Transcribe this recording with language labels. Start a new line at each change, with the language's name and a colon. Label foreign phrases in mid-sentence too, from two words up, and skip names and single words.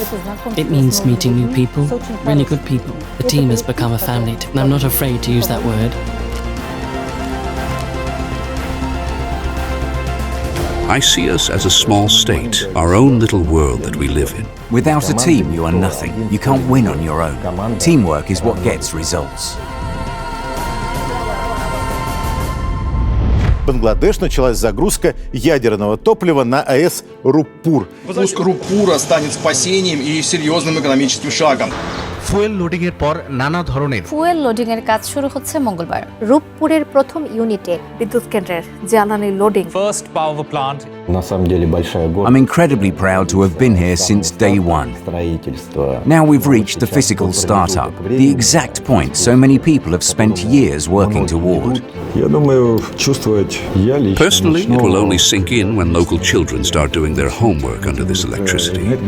English: It means meeting new people, really good people. The team has become a family, and I'm not afraid to use that word. I see us as a small state, our own little world that we live in. Without a team, you are nothing. You can't win on your own. Teamwork is what gets results.
Russian: Бангладеш началась загрузка ядерного топлива на АЭС Руппур. Пуск Руппура станет спасением и серьезным экономическим шагом.
English: fuel loading
Bangla: এর পর নানা ধরনের
English: fuel loading
Bangla: এর কাজ শুরু হচ্ছে মঙ্গলবার। রূপপুরের প্রথম ইউনিটে বিদ্যুৎ কেন্দ্রের জ্বালানি লোডিং।
English: First power plant. I'm incredibly proud to have been here since day one. Now we've reached the physical startup, the exact point so many people have spent years working toward. Personally, it will only sink in when local children start doing their homework under this electricity.